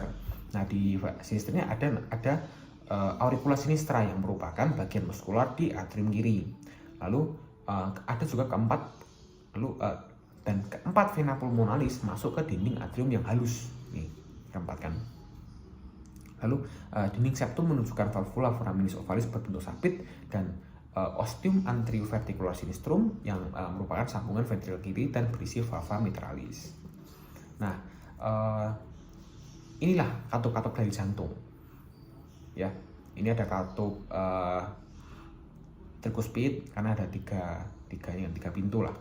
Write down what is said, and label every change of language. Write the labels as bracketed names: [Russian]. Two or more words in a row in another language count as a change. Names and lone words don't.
[Indonesian] Nah, di sinisternya ada [Latin] auricula sinistra [Indonesian] yang merupakan bagian muskular di atrium kiri. Lalu ada juga keempat [Latin] vena pulmonalis [Indonesian] masuk ke dinding atrium yang halus. Nih, keempat kan. Lalu dinding septum menunjukkan [Latin] valvula foraminis ovalis [Indonesian] berbentuk sabit, dan [Latin] ostium anterioverticular sinistrum [Indonesian] yang merupakan sambungan ventrikel kiri dan berisi [Latin] valva mitralis. [Indonesian] Nah, inilah katup-katup dari jantung. Ya, ini ada katup trikuspid karena ada tiga pintu lah.